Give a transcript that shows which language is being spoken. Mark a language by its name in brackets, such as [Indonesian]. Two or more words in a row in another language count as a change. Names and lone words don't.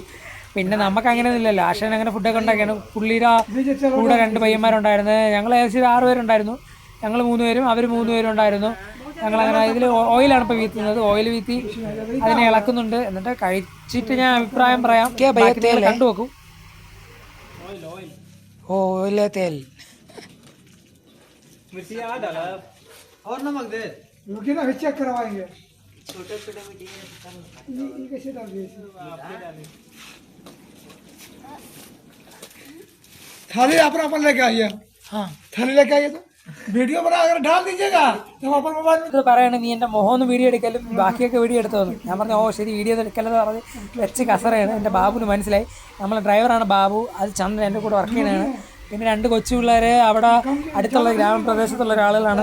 [Malayalam] പിന്നെ നമുക്ക് അങ്ങനെയൊന്നും ഇല്ലല്ലോ. ആശാൻ അങ്ങനെ ഫുഡൊക്കെ ഉണ്ടാക്കിയാണ്. പുള്ളിയുടെ കൂടെ 2 പയ്യന്മാരുണ്ടായിരുന്നു. ഞങ്ങൾ ഏകദേശം 6 പേരുണ്ടായിരുന്നു. ഞങ്ങൾ 3 പേരും അവർ 3 പേരും ഉണ്ടായിരുന്നു. ഞങ്ങളങ്ങനെ ഇതിൽ ഓയിലാണ് ഇപ്പോൾ വീത്തുന്നത്. ഓയിൽ വീത്തി അതിനെ ഇളക്കുന്നുണ്ട്. എന്നിട്ട് കഴിച്ചിട്ട് ഞാൻ അഭിപ്രായം പറയാം. കണ്ടു നോക്കും. [Hindi] ഓയിൽ तेल और नमक दे रुकिए ना, चेक करवाएंगे. छोटे-छोटे ये कैसे डाल दिए? थाली अपन लेके आइए. हाँ थाली लेके आइए. [Malayalam] तो വീഡിയോ പറയണേ, നീ എൻ്റെ മുഖമൊന്ന് വീഡിയോ എടുക്കലും ബാക്കിയൊക്കെ വീഡിയോ എടുത്തോന്നു. ഞാൻ പറഞ്ഞു ഓ ശരി വീഡിയോ എടുക്കലെന്ന് പറഞ്ഞ് വെച്ച് കസറയാണ്. എൻ്റെ ബാബുവിന് മനസ്സിലായി. നമ്മളെ ഡ്രൈവറാണ് ബാബു, അത് ചന്ദ്രൻ എൻ്റെ കൂടെ വർക്ക് ചെയ്യണതാണ്. പിന്നെ 2 കൊച്ചു പിള്ളേർ അവിടെ അടുത്തുള്ള ഗ്രാമപ്രദേശത്തുള്ള ഒരാളുകളാണ്.